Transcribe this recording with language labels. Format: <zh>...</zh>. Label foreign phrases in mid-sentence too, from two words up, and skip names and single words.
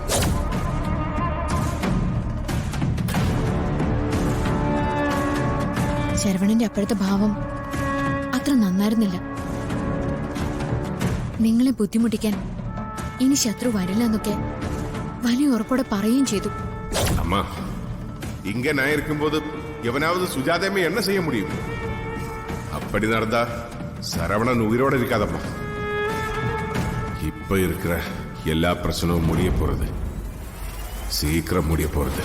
<ml>ശരവണന്റെ അപ്പോഴത്തെ ഭാവം അത്ര നന്നായിരുന്നില്ല. നിങ്ങളെ ബുദ്ധിമുട്ടിക്കാൻ ഇനി ശത്രു വരില്ല എന്നൊക്കെ വലിയ ഉറപ്പോടെ പറയുകയും ചെയ്തു.</ml> <ta>அம்மா இங்க நான் இருக்கும்போது எவனாவது சுஜாதாமே என்ன செய்ய முடியும்? அப்படி நடந்தா சரவணன் உயிரோட இருக்காதம்மா. இப்ப இருக்கிற எல்லா பிரச்சனையும் முடிய போறது, சீக்கிரம் முடிய போறது.</ta>